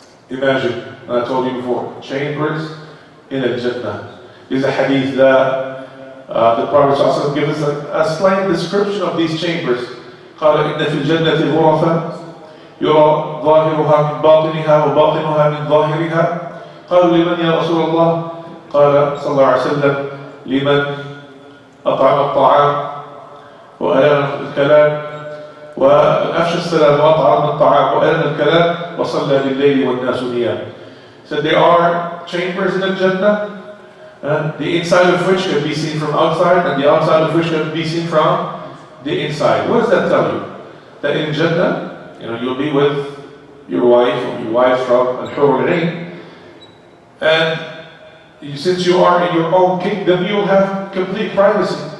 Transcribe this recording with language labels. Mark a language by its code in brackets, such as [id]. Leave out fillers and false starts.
[en] Imagine, I told you before, chambers in Jannah. There's a hadith that the Prophet ﷺ gives us a slight description of these chambers. [ar] قال إن في الجنة غرفا يرى ظاهرها من باطنها وباطنها من ظاهرها. قالوا لمن يا رسول الله؟ قال صلى الله عليه وسلم لمن أطعم الطعام وألان الكلام وأفشى السلام وأطعم الطعام وألان الكلام وصلى بالليل والناس نيام. [en] So there are chambers in the Jannah, the inside of which can be seen from outside and the outside of which can be seen from the inside. What does that tell you? That in Jannah, you'll be with your wife or your wife from Al-Hur al-Ain. And since you are in your own kingdom, you'll have complete privacy.